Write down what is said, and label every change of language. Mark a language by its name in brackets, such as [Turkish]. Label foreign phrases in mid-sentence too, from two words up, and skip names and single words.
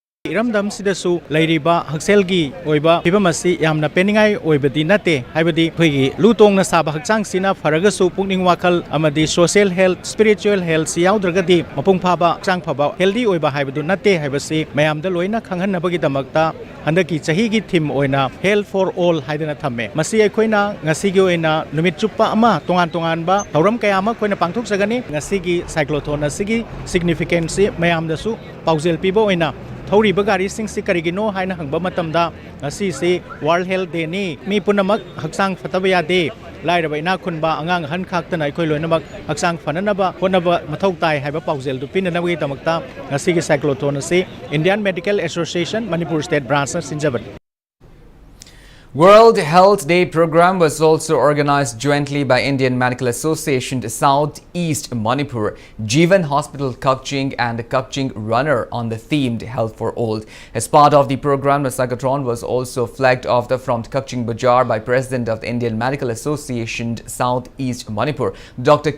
[Manipuri] इरमदम सिदसु लैरिबा हक्सेलगी ओइबा फिबमसी यामना पेनिंगाई ओइबदी नते हाइबदी खैगी लुतोंगना साबा हक्चांग सिना फरगसु पुकनिंग वाखल अमदी [English] social health spiritual health [Manipuri] सियाउद्रगदी मपुंग फाबा हक्चांग फाबा हेल्दी ओइबा हाइबदु नते हाइबसी मयामदा लोइना खंगहनबगी दमकता हंदकी चहीगी थीम ओइना [English] Health for All [Manipuri] हाइदना थम्मे मसी अखोइना ngasiगी ओइना नुमित चुप्पा अमा तोंगान तोंगानबा थौरम कयामा खोइना पांथोक सगनी ngasiगी साइक्लोथोन असिगी सिग्निफिकेंस मयामदसु पाउजेल पिबो ओइना थौरीबा गारी सिंगसि करिगिनो हाइना हंगबा मतमदा ngasi वर्ल्ड हेल्थ डे नि मी पुनमक हक्सांग फतबा यादे लाइरबा इना खुनबा अंगांग हन खाक्तना अखोइ लोइनमक हक्सांग फननबा होनबा मथौ ताइ हाइबा पाउजेल दु पिननबगी तमकता ngasiगी साइक्लोथोन असि इंडियन मेडिकल एसोसिएशन मणिपुर स्टेट ब्रांच सिंजबन [English] World Health Day program was also organized jointly by Indian Medical Association South East Manipur, Jeevan Hospital Kakching and Kakching Runner on the themed Health for All. As part of the program, the cyclotron was also flagged off from Kakching Bazaar by President of the Indian Medical Association South East Manipur, Dr.